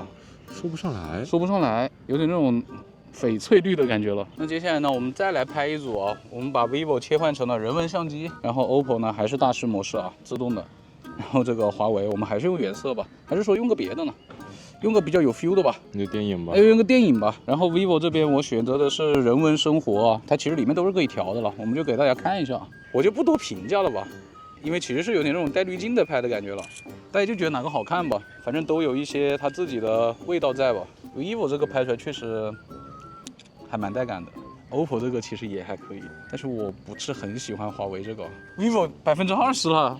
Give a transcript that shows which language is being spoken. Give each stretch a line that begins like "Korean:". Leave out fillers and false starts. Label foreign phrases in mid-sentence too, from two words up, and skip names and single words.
Chinese: 說不上來，有點那種翡翠綠的感覺了。那接下來呢，我們再來拍一組啊，我們把 vivo 切換成了人文相機，然後 OPPO 呢還是大師模式啊，自動的。然後這個華為我們還是用原色吧，還是說用個別的呢？用個比較有 feel 的吧，那電影吧，用個電影吧。然後 vivo 這邊我選擇的是人文生活啊，它其實裡面都是可以調的了，我們就給大家看一下，我就不多評價了吧。因為其實是有點那種帶濾鏡的拍的感覺了，大家就覺得哪個好看吧，反正都有一些它自己的味道在吧。vivo 這個拍出來確實還蠻帶感的 ，OPPO 這個其實也還可以，但是我不是很喜歡華為這個。vivo 20%了